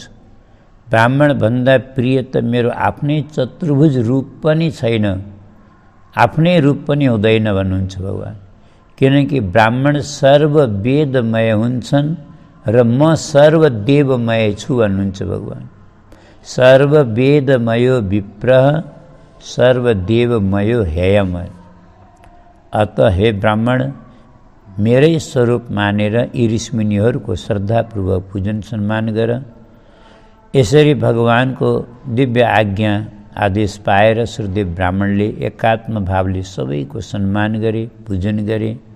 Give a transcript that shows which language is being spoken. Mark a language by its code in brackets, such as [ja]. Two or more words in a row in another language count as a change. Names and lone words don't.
[ne] ब्राह्मण भन्दा प्रिय त मेरो आफ्नै चतुर्भुज रूप पनि छैन, आफ्नै रूप पनि हुँदैन भन्नुहुन्छ भगवान। किनकि ब्राह्मण सर्ववेदमय हुन्छन् र म सर्वदेवमय छु भन्नुहुन्छ भगवान। [sa] सर्ववेदमयो विप्रः सर्वदेवमयो हेयमय। [ne] अत हे ब्राह्मण, मेरै स्वरूप मानेर यी ऋषिमुनिहरूको श्रद्धापूर्वक पूजन सम्मान गर। यसरी भगवानको दिव्य आज्ञा आदेश पाएर श्रुदेव ब्राह्मणले एकात्म भावले सबैको सम्मान गरे, पूजन गरे।